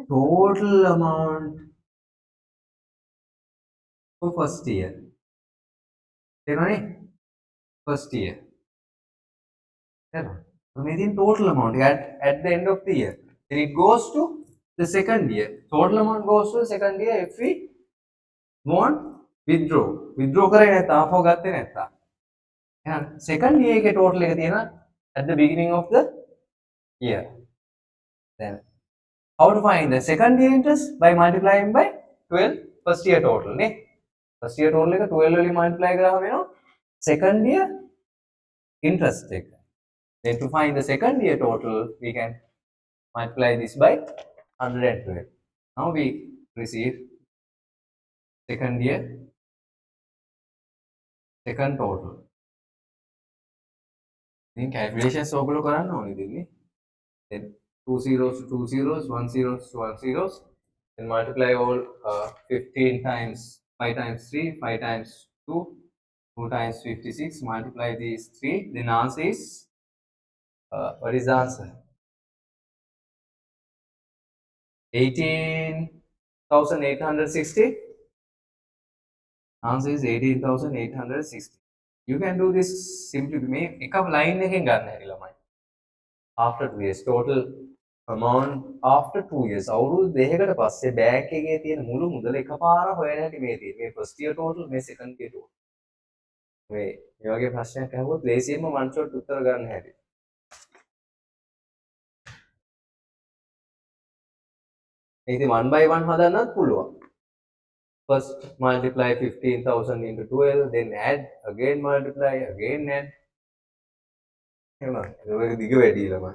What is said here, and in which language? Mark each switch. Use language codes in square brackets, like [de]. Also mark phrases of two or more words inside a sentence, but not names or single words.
[en] Total amount for first year. [si] තේරුණානේ? [en] First year. [si] තේරුණා? [en] So meaning total amount at the end of the year. Then it goes to the second year. Total amount goes to the second year if we want withdraw. [si] Withdraw කරේ නැත්නම් ආපහු ගත්තේ නැත්නම්. එහෙනම් [en] second year [si] එකේ total එක තියෙනවා [en] at the beginning of the year. Then how to find the second year interest? By multiplying by 12 first year total නේ. First year total [si] එක 12 වලින් multiply කරාම වෙනවා [en] second year interest [si] එක. [en] Then to find the second year total, we can multiply this by 112. Now we receive second year, second total. Then calculations [si] ඔයගොල්ලෝ කරන්න ඕනේ දෙන්නේ. [en] Then two zeros to two zeros, one zeros to one zeros. Then multiply all 15 times 5 times 3, 5 times 2, 2 times 56. Multiply these 3. Then answer is what is the answer? 18,860. Answer is 18,860. You can do this simply. Make [si] එක line එකෙන් ගන්න හැටි ළමයි. [en] After 2 years, total amount after 2 years. [si] අවුරුදු දෙකකට පස්සේ බැංක් එකේ තියෙන මුළු මුදල එකපාර හොයන හැටි මේ තියෙන්නේ. [en] මේ first year total, මේ second year total. [si] මේ වගේ ප්‍රශ්නයක් අහුවොත් ලේසියෙන්ම [en] one shot [si] උත්තර ගන්න හැටි. ඉතින් 1 by 1 හදන්නත් පුළුවන්. [en] First multiply 15,000 into 12, then add, again multiply, again add. [si] එහෙම ඒක දිග වැඩි ළමයි.